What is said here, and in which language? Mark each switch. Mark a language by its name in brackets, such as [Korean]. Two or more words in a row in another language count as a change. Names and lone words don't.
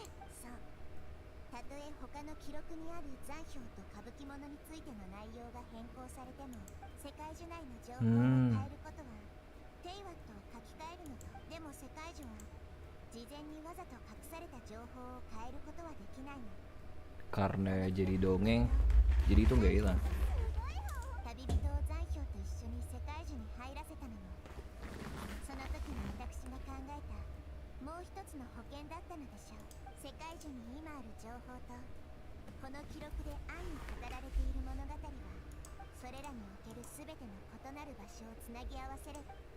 [Japanese] そう、たとえ他の記録にある残氷と歌舞伎物についての内容が変更されても、世界中内の情報を変えることはテイワットを書き換えるのと。でも世界中は事前にわざと隠された情報を変えることはできないの。 [Indonesian] Karena jadi dongeng, jadi itu nggak hilang. [Japanese] 旅人を残氷と一緒に世界中に入らせたのも、その時に私が考えたもう一つの保険だったのでしょう。世界中に今ある情報とこの記録で暗に語られている物語は、それらにおける全ての異なる場所をつなぎ合わせれば。